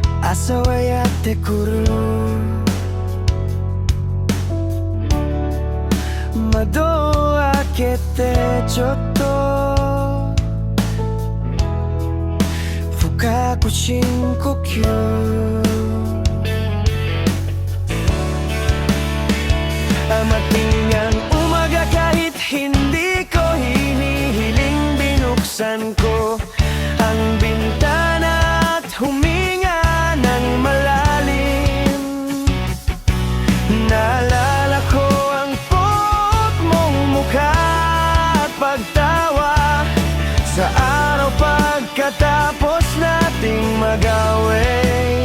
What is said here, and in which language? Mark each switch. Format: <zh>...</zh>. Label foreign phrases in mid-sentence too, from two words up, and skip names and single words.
<ja>朝はやってくる。窓を開けてちょっと深く深呼吸。</ja> <tl>Amating ang umaga kahit hindi ko hinihiling, binuksan ko ang bintana at huminga ng malalim. Naalala ko ang puot mong mukha at pagtawa sa araw pagkatapos nating mag-away.</tl>